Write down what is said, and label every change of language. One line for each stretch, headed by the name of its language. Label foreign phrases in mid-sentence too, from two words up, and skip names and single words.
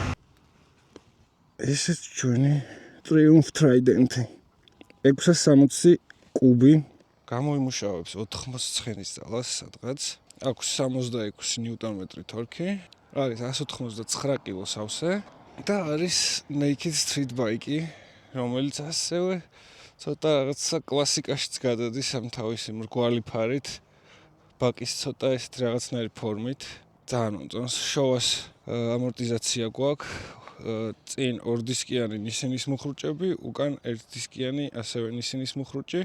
Georgian: ესეც ჩვენი Triumph Trident-ი 660 კუბი გამოიმუშავებს 89-ის ძალას სადღაც. აქვს 66 ნიუტონ-მეტრი თორქი, არის 189 კილო სავსე და არის
English: naked street bike-
Georgian: ი, რომელიც ასევე ცოტა რაღაცა კლასიკაშიც გადადის ამ თავისი მრგვალი ფარით, ბაკის ცოტა ესეთი რაღაცნაირი ფორმით. ძალიან მომწონს. შოვას ამორტიზაცია გვაქვს. წინ 2 დისკიანი ნისინის მუხრუჭები, უკან 1 დისკიანი ასევე ნისინის მუხრუჭი.